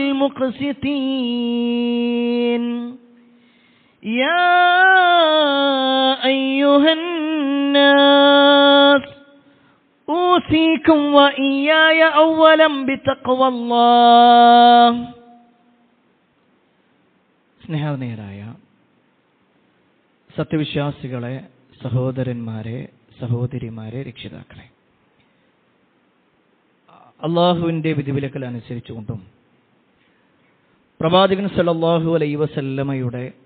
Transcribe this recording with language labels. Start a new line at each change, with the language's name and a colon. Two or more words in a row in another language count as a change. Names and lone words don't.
Arabic: المقسطين يا أيها الناس أوصيكم وإياي أولا بتقوى الله
Malayalam: സ്നേഹനിധരായ സത്യവിശ്വാസികളെ, സഹോദരന്മാരെ, സഹോദരിമാരെ, രക്ഷിതാക്കളെ, അള്ളാഹുവിൻ്റെ വിധിവിലക്കൽ അനുസരിച്ചുകൊണ്ടും പ്രവാചകൻ
Arabic: صلى الله عليه وسلم